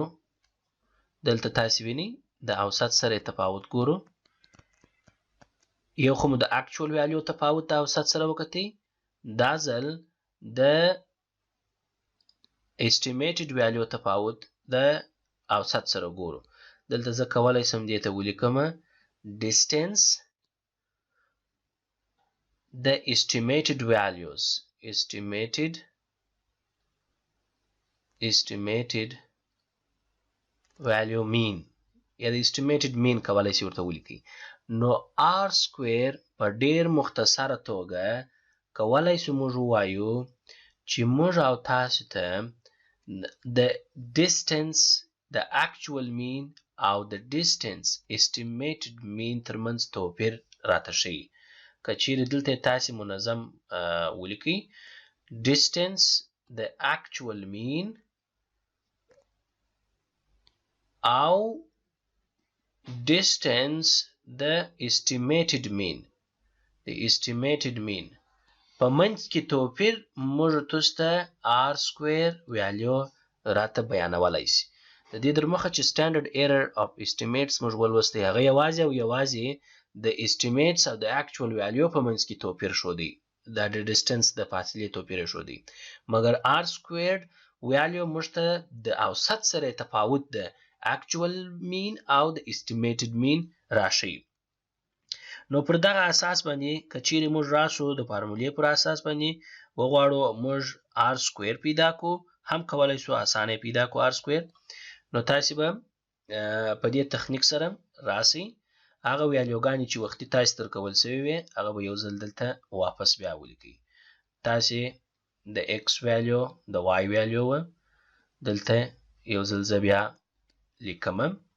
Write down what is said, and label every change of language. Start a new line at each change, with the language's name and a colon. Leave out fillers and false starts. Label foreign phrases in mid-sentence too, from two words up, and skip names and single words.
Pashto: دلته تاسې وینئ د اوسط سره تفاوت ګورو. یو خو مو د اکچوال ویلیو تفاوت د اوسط سره وکتئ، دا ځل د استیمیټډ ویلیو تفاوت د اوسط سره ګورو. دلته زه کولی سم دې ته ولیکمه
English: distance the estimated values estimated value mean
Pashto: یا د
English: estimated mean
Pashto: کولی شي ورته ولیکي نو
English: r square
Pashto: په ډیر مختصره توګه کولی شو موږ ووایو چې موږ او تاسو ته د distance د
English: actual mean
Pashto: او د distance
English: estimated mean
Pashto: ترمنځ توپیر راته ښیي که چیرې دلته تاسې منظم ولیکئ distance د
English: actual mean
Pashto: او distance د
English: estimated mean
Pashto: په منځ کې توپیر موږ تاسو ته
English: r square value
Pashto: راته بیانولی شي د دې در مخه چې
English: standard error of estimates
Pashto: موږ ولوستی هغه یوازې او یوازې د estimates او د
English: actual value
Pashto: په منځ کې توپیر ښودی دا د distance د فاصلې توپیر ښودی مګر
English: r squared value
Pashto: موږ ته د اوسط سره تفاوت د
English: actual mean
Pashto: او د
English: estimated mean
Pashto: راښیي نو پر دغه اساس باندې که چیرې موږ راشو د فارمولې پر اساس باندې وغواړو موږ
English: r square
Pashto: پیدا کو هم کولی شو اسانه پیدا کو
English: r square
Pashto: نو تاسې به په دې تخنیک سره راسئ هغه ویالیوګانې چې وختي تاسې درکول شوي وي هغه به یو ځل دلته واپس بیا ولیکئ تاسې د
English: x value
Pashto: د
English: y value
Pashto: وه دلته یو ځل زه بیا لیکمه